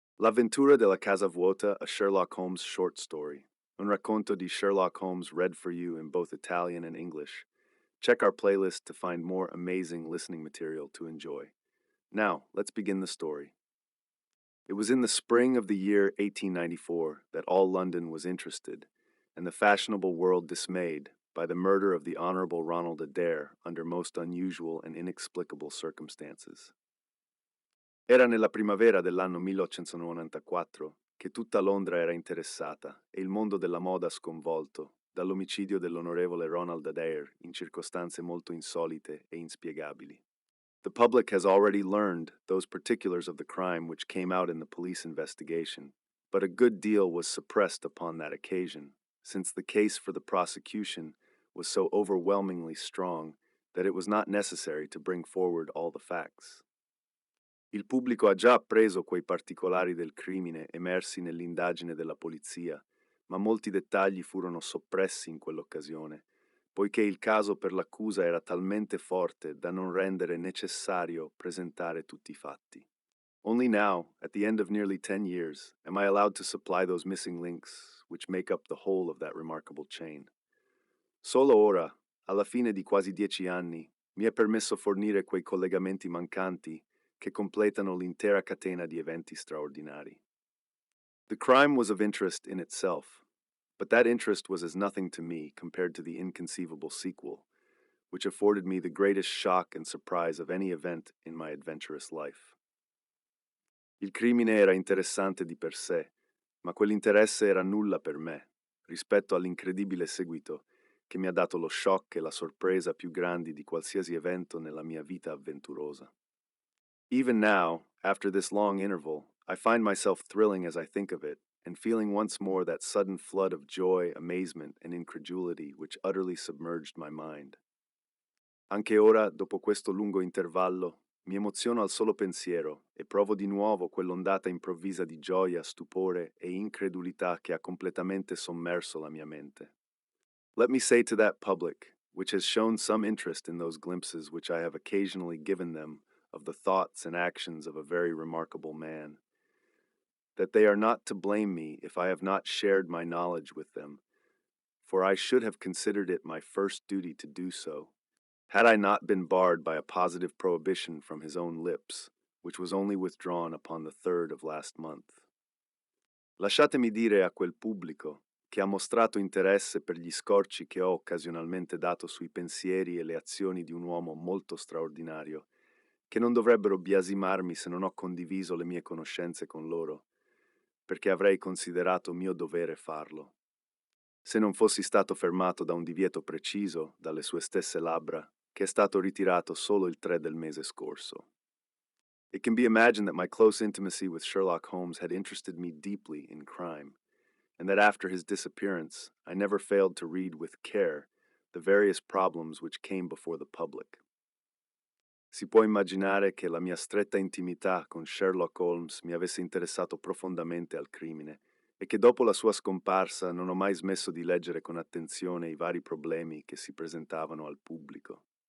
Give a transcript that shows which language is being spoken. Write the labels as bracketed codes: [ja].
[it] L'avventura della casa vuota, [en] a Sherlock Holmes short story. [it] Un racconto di [en] Sherlock Holmes read for you in both Italian and English. Check our playlist to find more amazing listening material to enjoy. Now, let's begin the story. It was in the spring of the year 1894 that all London was interested, and the fashionable world dismayed, by the murder of the Honorable Ronald Adair under most unusual and inexplicable circumstances. [it] Era nella primavera dell'anno 1894 che tutta Londra era interessata e il mondo della moda sconvolto dall'omicidio dell'onorevole Ronald Adair in circostanze molto insolite e inspiegabili. [en] The public has already learned those particulars of the crime which came out in the police investigation, but a good deal was suppressed upon that occasion, since the case for the prosecution was so overwhelmingly strong that it was not necessary to bring forward all the facts. [it] Il pubblico ha già appreso quei particolari del crimine emersi nell'indagine della polizia, ma molti dettagli furono soppressi in quell'occasione, poiché il caso per l'accusa era talmente forte da non rendere necessario presentare tutti i fatti. [en] Only now, at the end of nearly 10 years, am I allowed to supply those missing links which make up the whole of that remarkable chain. [it] Solo ora, alla fine di quasi 10 anni, mi è permesso fornire quei collegamenti mancanti che completano l'intera catena di eventi straordinari. [en] The crime was of interest in itself, but that interest was as nothing to me compared to the inconceivable sequel, which afforded me the greatest shock and surprise of any event in my adventurous life. [it] Il crimine era interessante di per sé, ma quell'interesse era nulla per me, rispetto all'incredibile seguito che mi ha dato lo shock e la sorpresa più grandi di qualsiasi evento nella mia vita avventurosa. [en] Even now, after this long interval, I find myself thrilling as I think of it, and feeling once more that sudden flood of joy, amazement, and incredulity which utterly submerged my mind. [it] Anche ora, dopo questo lungo intervallo, mi emoziono al solo pensiero e provo di nuovo quell'ondata improvvisa di gioia, stupore e incredulità che ha completamente sommerso la mia mente. [en] Let me say to that public, which has shown some interest in those glimpses which I have occasionally given them of the thoughts and actions of a very remarkable man, that they are not to blame me if I have not shared my knowledge with them, for I should have considered it my first duty to do so, had I not been barred by a positive prohibition from his own lips, which was only withdrawn upon the 3rd of last month. [it] Lasciatemi dire a quel pubblico, che ha mostrato interesse per gli scorci che ho occasionalmente dato sui pensieri e le azioni di un uomo molto straordinario, che non dovrebbero biasimarmi se non ho condiviso le mie conoscenze con loro, perché avrei considerato mio dovere farlo. Se non fossi stato fermato da un divieto preciso dalle sue stesse labbra, che è stato ritirato solo il 3 del mese scorso. [en] It can be imagined that my close intimacy with Sherlock Holmes had interested me deeply in crime, and that after his disappearance, I never failed to read with care the various problems which came before the public. [it] Si può immaginare che la mia stretta intimità con Sherlock Holmes mi avesse interessato profondamente al crimine e che dopo la sua scomparsa non ho mai smesso di leggere con attenzione i vari problemi che si presentavano al pubblico.